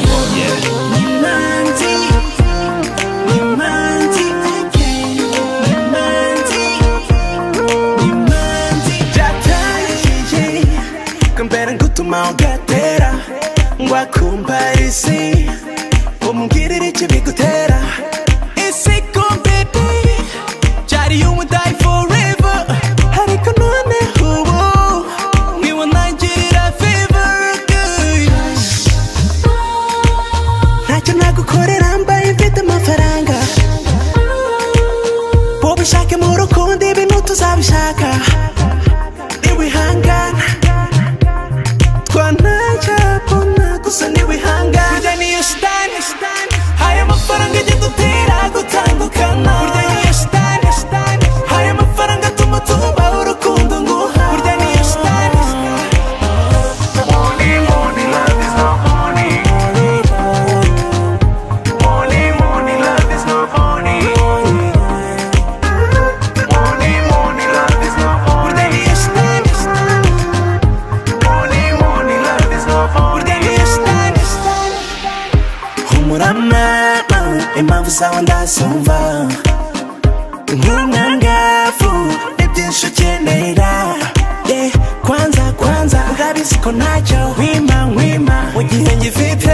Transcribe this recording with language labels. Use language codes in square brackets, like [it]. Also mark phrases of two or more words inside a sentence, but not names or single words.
[rw] gatera ngwa kumparisi umubwirire icyo bigutera isi baby cyari [en] you would die forever [rw] ariko none ubu niwe nangirira favor ntacyo nagukorera mbaye mfite amafaranga ubishake mu rukundo ibintu tuzabishaka niwihangana twanajabona gusa niwihangana burya niyo shitani haya amafaranga ajya dutera gutandukana burya niyo shitani haya amafaranga atuma tuba urukundo nguha burya niyo shitani [en] money love is not money money love is not money money love is not money [rw] burya niyo shitani [en] money love is not money [rw] burya niyo shitani humurama impamvu zawe ndasumva nk'umwangavu n'ibyinshi ukenera kwanza urabizi ko ntacyo nkwima mu gihe ngifite